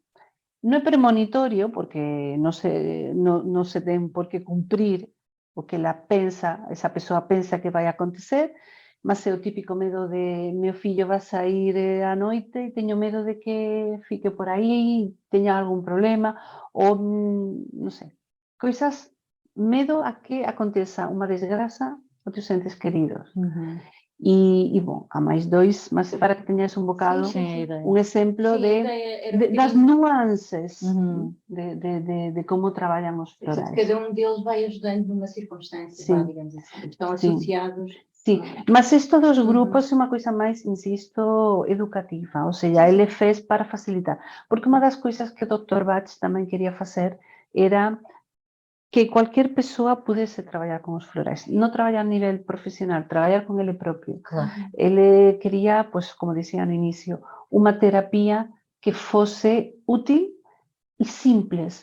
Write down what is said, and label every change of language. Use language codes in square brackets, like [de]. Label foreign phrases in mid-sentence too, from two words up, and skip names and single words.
[gl] Non é premonitorio, porque non se ten por que cumprir o que esa persoa pensa que vai acontecer, mas é o típico medo de meu fillo vai sair á noite e teño medo de que fique por aí, teña algún problema, ou, non sei, coisas, medo a que aconteza unha desgraza aos teus entes queridos. E, bom, há máis dois, mas para que teñas un bocado, un exemplo das nuances de como traballan os florais. [pt] Cada um deles vai ajudando numa circunstância, digamos assim. Estão associados. [gl] Sí, mas isto dos grupos é unha coisa máis, insisto, educativa, [pt] ou seja, [gl] ele fez para facilitar. Porque unha das coisas que o Dr. Bach tamén quería facer era que cualquier persoa pudese traballar con os florais, non traballar a nivel profesional, traballar con ele propio. Claro. Ele quería, pues, como dicía no inicio, unha terapia que fose útil e simples.